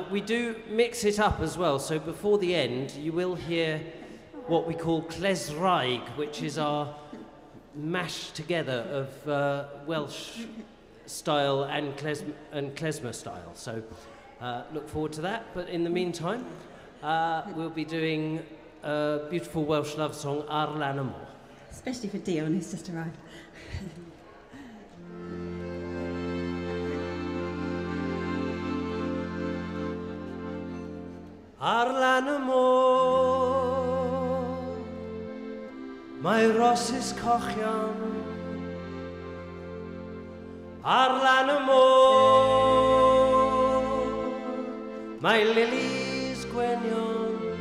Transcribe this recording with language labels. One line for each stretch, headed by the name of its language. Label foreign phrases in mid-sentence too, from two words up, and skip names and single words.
English: We do mix it up as well, so before the end you will hear what we call Klesraig, which is our mash together of Welsh style and klezmer style. So look forward to that. But in the meantime, we'll be doing a beautiful Welsh love song,
Welsh: Ar Lan y Môr.
English: Especially for Dion, who's just arrived.
Welsh: Ar lan y môr, mae rosys cochion. Ar lan y môr, mae lilies gweinion.